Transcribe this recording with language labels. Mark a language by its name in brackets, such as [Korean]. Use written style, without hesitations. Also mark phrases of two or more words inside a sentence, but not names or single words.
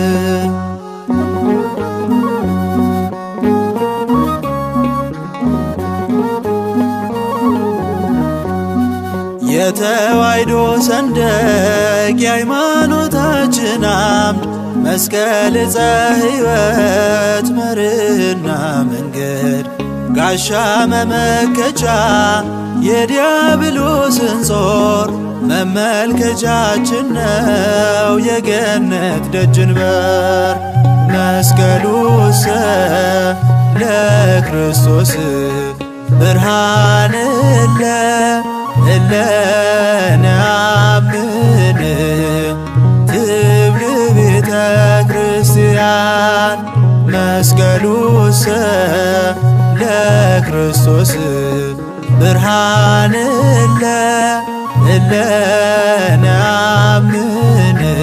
[Amharic] የተዋሕዶ ሰንደቅ የሃይማኖታችን አምድ መስቀል ዕፀ ሕይወት መርህና መንገድ ጋሻ መመከቻ የዲያብሎስን ጾር መመልከቻችን ነው የገነት ደጅን በር። [Geez] መስቀሉሰ ለክርስቶስ ብርሃን እለ ነአምን [Amharic] ትብል ቤተ ክርስቲያን። መስቀሉሰ [Geez] ለክርስቶስ ብርሃን እለ ነአምን